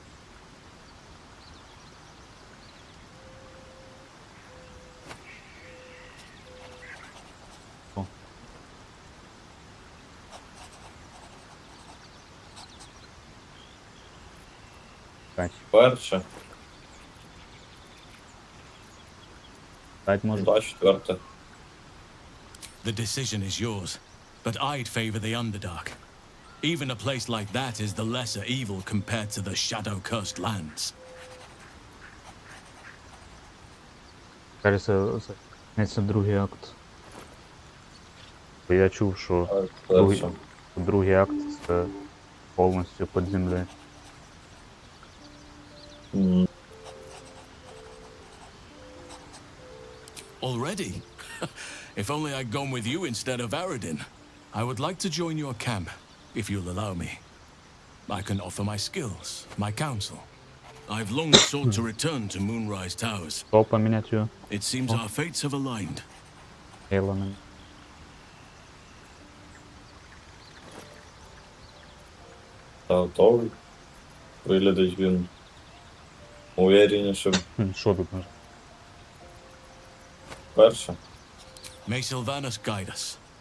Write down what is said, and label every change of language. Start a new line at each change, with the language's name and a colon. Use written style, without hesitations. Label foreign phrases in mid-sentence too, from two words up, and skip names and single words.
Ukrainian: О. Перше. Так, може. 24.
English: The decision is yours, but I'd favor the Underdark. Even a place like that is the lesser evil compared to the shadow-cursed lands.
Ukrainian: Кажеться, це другий акт. Бо я чув, що другий акт це повністю під землею.
English: Already? If only I'd gone with you instead of Aradin. I would like to join your camp, if you'll allow me. I can offer my skills, my counsel. I've long sought to return to Moonrise Towers. It seems our fates have aligned. Element.
Ukrainian: Та готовий. Виглядить він увереннішим. Що тут може? Перше.
English: May Sylvanus guide us.